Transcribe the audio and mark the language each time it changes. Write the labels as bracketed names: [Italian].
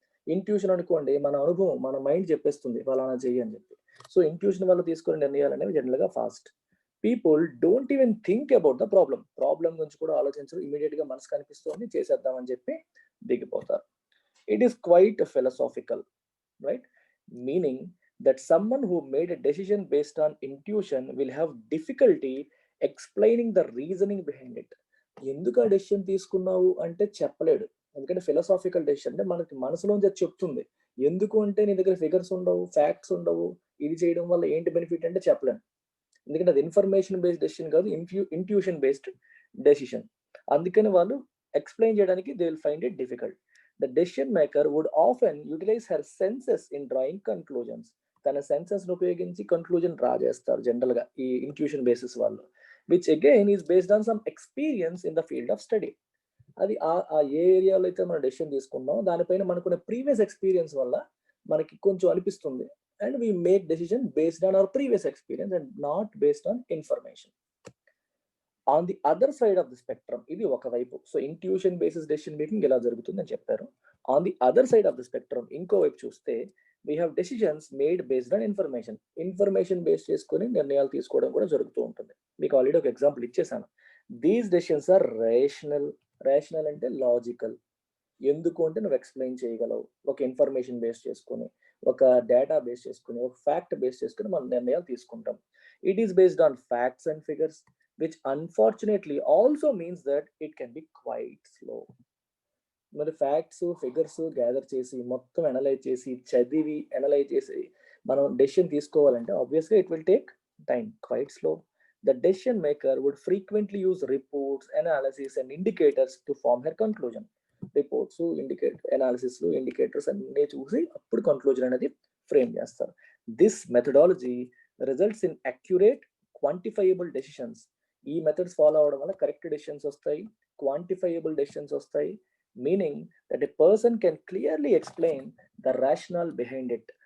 [Telugu] Intuition అనుకోండి, మన అనుభవం, మన మైండ్ చెప్పేస్తుంది ఫలానా చెయ్యి అని చెప్పి. సో ఇంట్యూషన్ వల్ల తీసుకునే నిర్ణయాలు అనేవి జనరల్గా fast. [English] people don't even think about the problem [Telugu] గురించి కూడా ఆలోచించరు. ఇమీడియట్ గా మనసు కనిపిస్తుంది, చేసేద్దామని చెప్పి దిగిపోతారు. [English] It is quite philosophical, right? Meaning that someone who made a decision based on intuition will have difficulty explaining the reasoning behind it. [Telugu] ఎందుకు ఆ డెసిషన్ తీసుకున్నావు అంటే చెప్పలేడు. ఎందుకంటే ఫిలసాఫికల్ డెసిషన్ అంటే మనకి మనసులోంచి అది చెప్తుంది. ఎందుకు అంటే నీ దగ్గర ఫిగర్స్ ఉండవు, ఫ్యాక్ట్స్ ఉండవు, ఇది చేయడం వల్ల ఏంటి బెనిఫిట్ అంటే చెప్పలేను. ఎందుకంటే అది ఇన్ఫర్మేషన్ బేస్డ్ డెసిషన్ కాదు, ఇంట్యూషన్ బేస్డ్ డెసిషన్. అందుకని వాళ్ళు ఎక్స్ప్లెయిన్ చేయడానికి [English] They will find it difficult. The decision maker would often utilize her senses in drawing conclusions. [Telugu] తన సెన్సెస్ ను ఉపయోగించి కన్క్లూజన్ డ్రా చేస్తారు జనరల్ గా ఈ ఇంట్యూషన్ బేసిస్ వాళ్ళు, [English] Which again is based on some experience in the field of study. [Telugu] అది ఆ ఏ ఏరియాలో అయితే మనం డెసిషన్ తీసుకున్నాం దానిపైన మనకున్న ప్రీవియస్ ఎక్స్పీరియన్స్ వల్ల మనకి కొంచెం అనిపిస్తుంది, [English] and we make decision based on our previous experience and not based on information. On the other side of the spectrum, [Telugu] ఇది ఒకవైపు. So intuition basis decision making ఎలా జరుగుతుంది అని చెప్పారు. [English] on the other side of the spectrum, [Telugu] ఇంకో వైపు చూస్తే, [English] we have decisions made based on [Telugu] information base చేసుకుని నిర్ణయాలు తీసుకోవడం కూడా జరుగుతూ ఉంటుంది. మీకు ఆల్రెడీ ఒక ఎగ్జాంపుల్ ఇచ్చేసాను. [English] these decisions are rational [Telugu] అంటే లాజికల్. ఎందుకు అంటే నువ్వు ఎక్స్ప్లెయిన్ చేయగలవు. ఒక ఇన్ఫర్మేషన్ బేస్ చేసుకుని, ఒక డేటా బేస్ చేసుకుని, ఒక ఫ్యాక్ట్ బేస్ చేసుకుని మనం నిర్ణయాలు తీసుకుంటాం. [English] It is based on facts and figures, which unfortunately also means that it can be quite slow. [Telugu] మరి ఫ్యాక్ట్స్ ఫిగర్స్ గ్యాదర్ చేసి, మొత్తం అనలైజ్ చేసి, చదివి అనలైజ్ చేసి మనం డెసిషన్ తీసుకోవాలంటే ఆబ్వియస్గా [English] it will take time, [Telugu] quiet slow. [English] The decision maker would frequently use reports, analysis and indicators to form her conclusion. [Telugu] Reports, అనాలిసిస్లు, indicators అన్నీ చూసి అప్పుడు కన్క్లూజన్ అనేది ఫ్రేమ్ చేస్తారు. [English] This methodology results in accurate quantifiable decisions. [Telugu] ఈ methods follow అవడం వల్ల correct decisions వస్తాయి, [English] Quantifiable decisions వస్తాయి. Meaning that a person can clearly explain the rational behind it.